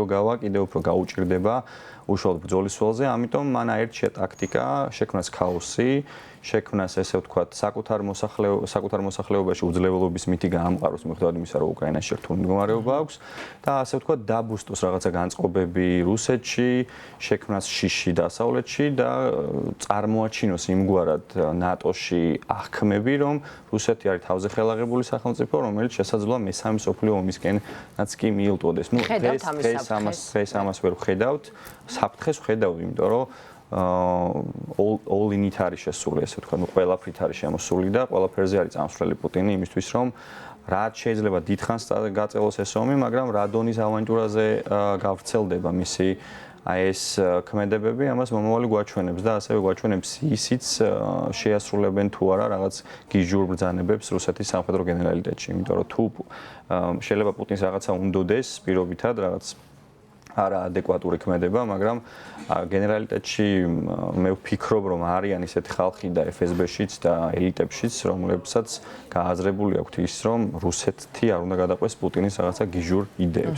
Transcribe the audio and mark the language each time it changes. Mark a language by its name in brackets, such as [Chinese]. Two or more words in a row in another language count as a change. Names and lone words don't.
[Georgian] გავა, კიდევ უფრო გაუჭირდება უშუალოდ ბრძოლის ველზე, ამიტომ მან აერჩია ტაქტიკა, შექმნას ქაოსი, შექმნას ესე ვთქვათ, საკუთარ მოსახლეობაში უძლეველობის მითი გაამყაროს, მიუხედავად იმისა, რომ უკრაინაში რთული მდგომარეობა აქვს და ასე ვთქვათ, დაბუსტოს რაღაცა განწყობები რუსეთში, შექმნას შიში დასავლეთში და წარმოაჩინოს იმგვარად ნატოში აღქმები, რომ რუსეთი არის თავზე ხელაღებული სახელმწიფო, რომელიც შესაძლოა მესამე მსოფლიო ომისკენაც კი მიილტვოდეს. ნუ დღეს ამას ვერ ვხედავთ, საფრთხეს ვხედავთ, იმიტომ რომ [English] all in it [Georgian] არის შესული, ესე ვთქვათ, ნუ ყველაფრით არის შემოსული და ყველაფერზე არის წამსვლელი პუტინი იმისთვის, რომ რაც შეიძლება დიდხანს გაწელოს ეს ომი, მაგრამ რა დონის ავანტურაზე გავრცელდება მისი აი ეს ქმედებები, ამას მომავალი გვაჩვენებს და ასევე გვაჩვენებს ისიც შეასრულებენ თუ არა რაღაც გიჟურ ბრძანებებს რუსეთის სამხედრო გენერალიტეტში, იმიტომ რომ თუ შეიძლება პუტინს რაღაცა უნდოდეს პირობითად რაღაც არაადეკვატური ქმედება, მაგრამ გენერალიტეტში მე ვფიქრობ, რომ არიან ისეთი ხალხი და FSB-შიც და ელიტებშიც, რომლებსაც გააზრებული აქვთ ის, რომ რუსეთი არ უნდა გადაყვეს პუტინის რაღაცა გიჟურ იდეებს.